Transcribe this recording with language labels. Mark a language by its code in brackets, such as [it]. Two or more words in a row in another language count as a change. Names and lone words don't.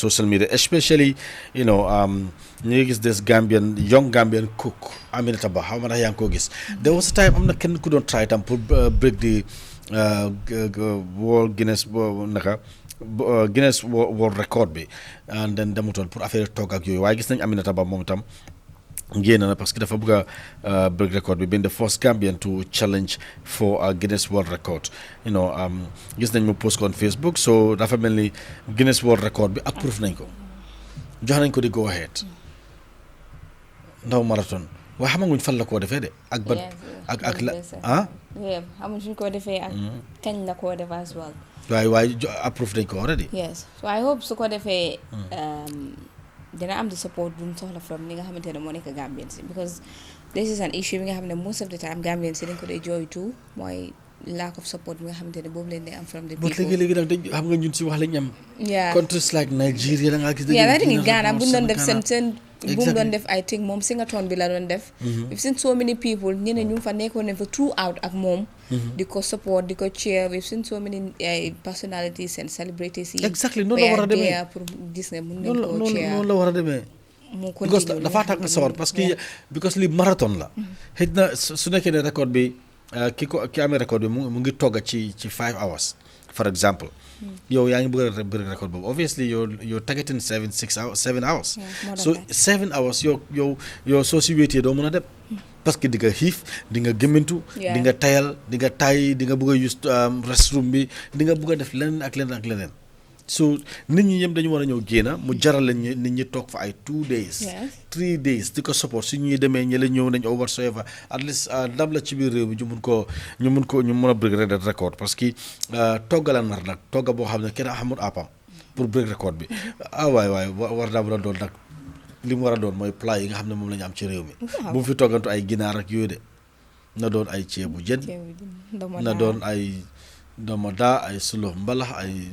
[en] social media especially [wo] ñu gis [en] this young Gambian cook [wo] Aminata Bah xaw ma ndax yaa ngi koo gis [en] there was a time [wo] am na kenn ku doon try tam pour [en] break the [wo] World Guinness World Record bi [en] and then [wo] demutoon [fr] pour affaire [wo] togg ak yooyu waaye gis nañ Aminata Bah moom tam génn na [fr] parce que [wo] dafa bëgg a [en] break record [wo] bi [en] being the first Gambian to challenge for a Guinness World Record [wo] gis nañ mu post ko [en] on Facebook [wo] so dafa mel ni Guinness World Record bi approve nañ ko jox nañ ko di [en] go ahead [wo] ndaw marathon waaye xamaguñ fan la koo defee de ak ban ak la xamuñ suñ koo defee ak kañ la koo def [en] as well [wo] waaye approve nañ ko already [en] yes so I hope [wo] su ko defee dina am [en] the support [wo] bu mu soxla from li nga xamante ne moo nekk Gambians because [en] this is an issue [wo] bi nga xam ne [en] most of the time [wo] Gambians dañ ko dee jooytu mooy [en] lack of support [wo] bi nga xamante ne boobu leen di am [en] from the people. [wo] léegi nag dañ xam nga ñun si wax lañ am. [en] countries like Nigeria [wo] da nga gis. dañuy Ghana bu ñu doon def seen bu mu doon def [en] I think [wo] moom Singaton bi la doon def. [en] we've seen so many people [wo] ñeneen ñu fa nekkoon ne fa throughout ak moom. di ko [en] support [wo] di ko [en] cheer we've seen so many personalities and celebrities yi. [wo] exactly noonu la war a demee pour gis ne mun nañ koo cheer noonu la war a demee. because dafa tànk sawar [fr] parce que [wo] because li marathon la. xëy na su nekkee ne record bi ki amee record bi mu ngi togga ci 5 hours [en] for example. [wo] yow yaa ngi bëgg a bëgg record boobu [en] obviously you're targeting 7 hours. [wo] so 7 hours yow soo si wéetee doo mën a dem. [fr] parce que [wo] di nga xiif di nga gémmintu di nga tayal di nga tay di nga bëgg a [en] use restroom [wo] bi di nga bëgg a def leneen ak leneen so nit ñi ñëpp dañu war a ñëw génn mu jaral la nit ñi toog fa ay [en] 2 days 3 days [wo] di ko support su ñuy demee ñi la ñëw nañ [en] over whatsoever at least [wo] ndam la ci biir réew mi ñu mun a [en] break record [fr] parce que [wo] togga la nar nag togga boo xam ne kenn xamul appam pour [en] break record [wo] bi waay war naa mën a doon nag li mu war a doon mooy plat yi nga xam ne moom la ñu am ci réew mi bu mu fi toggantu ay ginaar ak yooyu de na doon ay ceebu jën na doon ay domoda ay sulo mbalax ay